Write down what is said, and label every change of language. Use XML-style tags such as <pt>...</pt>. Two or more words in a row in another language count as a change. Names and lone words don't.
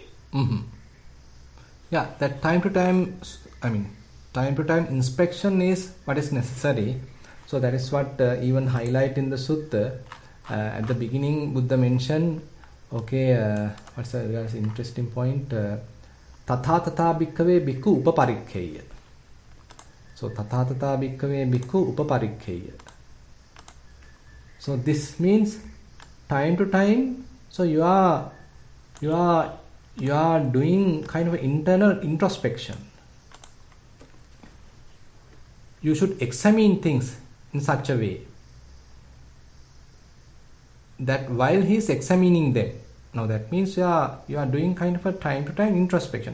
<en>Mm-hmm. Yeah, that time to time inspection is what is necessary. So that is what even highlight in the Sutta. At the beginning, Buddha mentioned, what's the interesting point?</en> <pi>Tatha tatha bhikkhave bhikkhu upaparikkhaya. So tatha tatha bhikkhave bhikkhu upaparikkhaya.</pi> <en>So this means time to time. So you are doing kind of internal introspection. You should examine things in such a way that while he is examining them, now that means you are doing kind of a time to time introspection.</en>